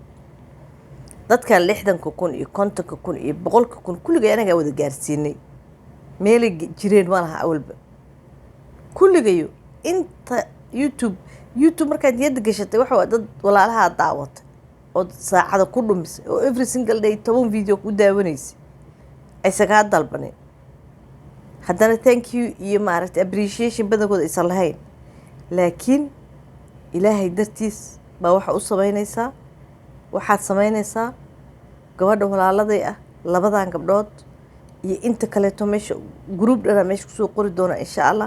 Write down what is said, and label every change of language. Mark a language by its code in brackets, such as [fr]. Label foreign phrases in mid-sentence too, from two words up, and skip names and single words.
[so] dadka 60,000 iyo 50,000 iyo 100,000 kulligay anagaa wada gaarsiinay, meelay jireen ma laha awalba. kulligayo inta youtube markaad niyadda gashatay waxa dad walaalaha daawatay oo saacada ku dhumisay oo [en] every single day [so] 10 video ku daawanaysay aysan kaa dalbanin. haddana [en] thank you [so] iyo maaragtay appreciation badankooda aysan lahayn, laakiin ilaahay dartiis baa waxa u samaynaysaa. waxaad samaynaysaa gabadha walaaladay ah labadan gabdhood iyo inta kaleeto meesha group dhana meesha kusoo qori doona [ar] insha allah.